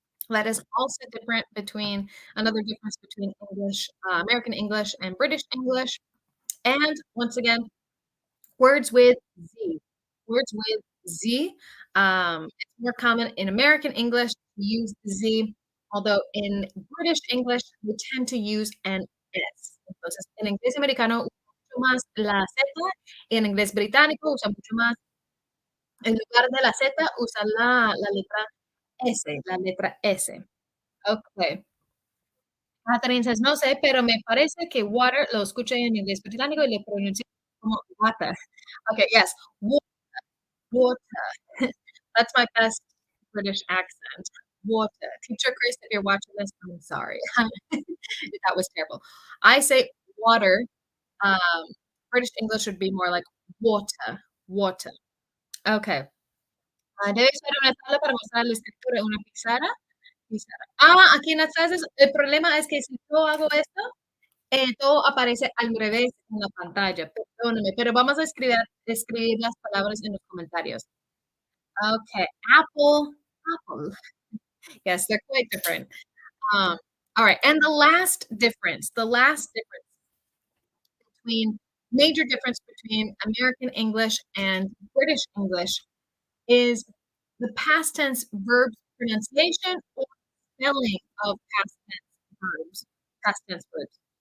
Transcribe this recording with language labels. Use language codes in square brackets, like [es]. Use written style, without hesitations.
[en] That is also different between another difference between English, American English and British English. And once again, words with Z. Words with Z. It's more common in American English to use the Z, although in British English, we tend to use an S. [es] Entonces, en inglés americano usa mucho más la Z y en inglés británico usa mucho más, en lugar de la Z, usa la letra S, la letra S. Okay. Catherine says, no sé, pero me parece que water lo escuché en inglés británico y le pronuncié como water. [en] Okay, yes, water. That's my best British accent. Water. Teacher Chris, if you're watching this, I'm sorry. That was terrible. I say water. Um, British English would be more like water, water. [es] Okay. Debe ser una tabla para mostrar la escritura, una pizarra. Aquí en las clases, el problema es que si yo hago esto, todo aparece al revés en la pantalla, perdóname, pero vamos a escribir las palabras en los comentarios. [en] Okay, apple. Yes, they're quite different. All right, and the last difference between major difference between American English and British English is the past tense verbs pronunciation or spelling of past tense verbs.